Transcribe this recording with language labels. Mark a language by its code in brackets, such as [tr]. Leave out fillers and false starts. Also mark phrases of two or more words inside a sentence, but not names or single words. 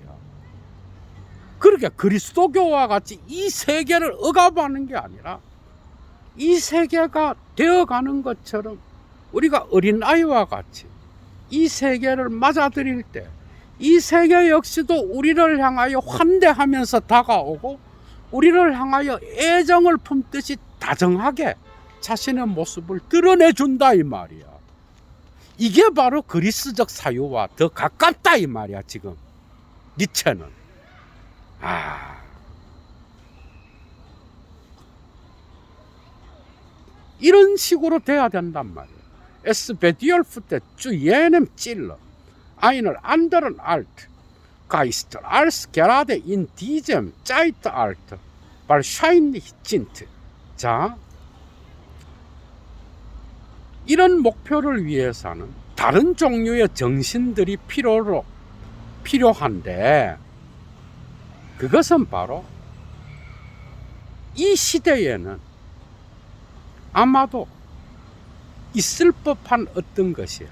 [ko] 그러니까 그리스도교와 같이 이 세계를 억압하는 게 아니라 이 세계가 되어가는 것처럼 우리가 어린아이와 같이 이 세계를 맞아들일 때 이 세계 역시도 우리를 향하여 환대하면서 다가오고 우리를 향하여 애정을 품듯이 다정하게 자신의 모습을 드러내준다 이 말이야. 이게 바로 그리스적 사유와 더 가깝다 이 말이야. 지금 니체는 이런 식으로 돼야 된단 말이야. [de] Es bedürfte zu jenem Ziel einer anderen Art Geister als gerade in diesem Zeitalter wahrscheinlich sind. [ko] 자, 이런 목표를 위해서는 다른 종류의 정신들이 필요한데, 그것은 바로 이 시대에는 아마도 있을 법한 어떤 것이야.